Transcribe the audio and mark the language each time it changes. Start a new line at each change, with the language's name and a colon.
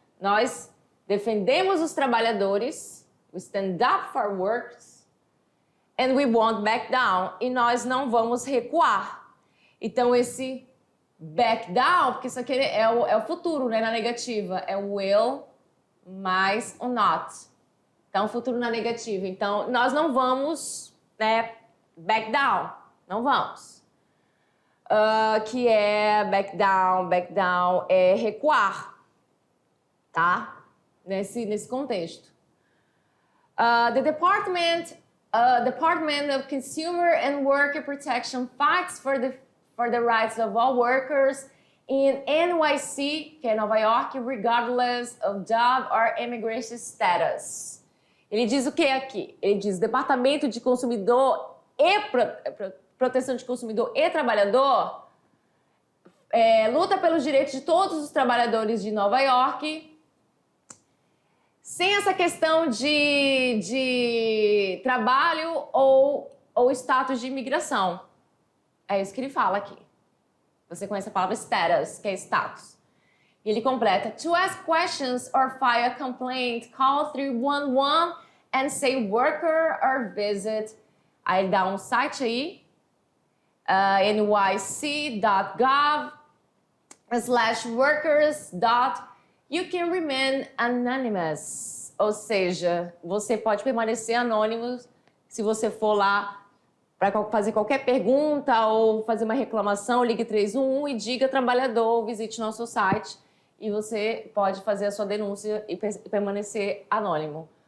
Portuguese: Nós defendemos os trabalhadores.
English: We stand up for workers and we won't back down.
Portuguese: E nós não vamos recuar. Então, esse
English: back down,
Portuguese: porque isso aqui é o futuro, né? Na negativa. É o will mais o not. Então, futuro na negativa. Então, nós não vamos, né?
English: Back down.
Portuguese: Não vamos. Que é
English: back down
Portuguese: é recuar. Tá? Nesse contexto.
English: The Department of Consumer and Worker Protection fights for the rights of all workers in NYC,
Portuguese: que é Nova York,
English: regardless of job or immigration status.
Portuguese: Ele diz o que aqui? Ele diz Departamento de Consumidor e Proteção de Consumidor e Trabalhador luta pelos direitos de todos os trabalhadores de Nova York, sem essa questão de trabalho ou status de imigração. É isso que ele fala aqui. Você conhece a palavra status, que é status. E ele completa,
English: to ask questions or file a complaint, call 311 and say worker or visit.
Portuguese: Aí ele dá um site aí, nyc.gov/workers.
English: You can remain anonymous,
Portuguese: ou seja, você pode permanecer anônimo se você for lá para fazer qualquer pergunta ou fazer uma reclamação, ligue 311 e diga trabalhador, visite nosso site e você pode fazer a sua denúncia e permanecer anônimo.